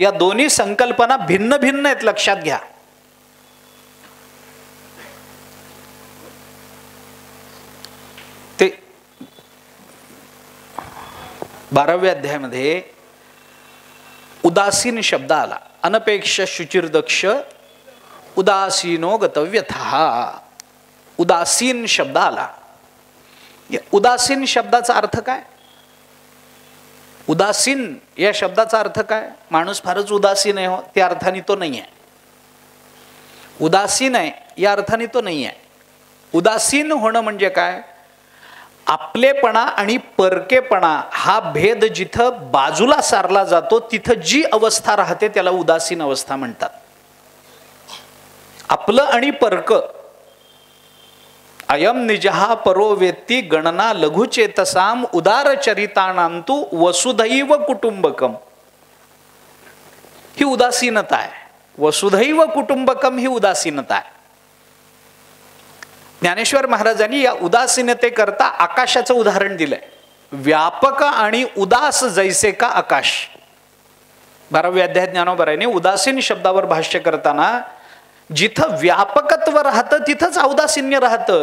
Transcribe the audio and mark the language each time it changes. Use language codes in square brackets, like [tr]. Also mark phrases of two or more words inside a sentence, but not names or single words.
[mr] या दोन्ही संकल्पना भिन्न भिन्न आहेत, लक्षात घ्या. ते 12व्या अध्यायामध्ये उदासीन शब्द आला. [sa] अनपेक्ष शुचिर्दक्ष उदासीनो गतव्यथा. [mr] उदासीन शब्द आला. उदासीन शब्दाचा अर्थ काय? उदासीन या शब्दाचा अर्थ काय? माणूस फारच उदासीन आहे हो, त्या अर्थाने तो नाही आहे. उदासीन आहे या अर्थाने तो नाही आहे. उदासीन होणं म्हणजे काय? आपलेपणा आणि परकेपणा हा भेद जिथं बाजूला सारला जातो तिथं जी अवस्था राहते त्याला उदासीन अवस्था म्हणतात. आपलं आणि परक. [sa] अयम निजहा परो वेत्ती गणना लघुचेतसाम उदारचरितानांतु वसुधैव कुटुंबकम. [mr] ही उदासीनता आहे. [sa] वसुधैव कुटुंबकम [mr] ही उदासीनता आहे. ज्ञानेश्वर महाराजांनी या उदासीनतेकरता आकाशाचं उदाहरण दिलंय. व्यापक आणि उदास जैसे का आकाश. 12व्या अध्यायात ज्ञानोबरायने उदासीन शब्दावर भाष्य करताना जिथं व्यापकत्व राहतं तिथंच औदासीन्य राहतं.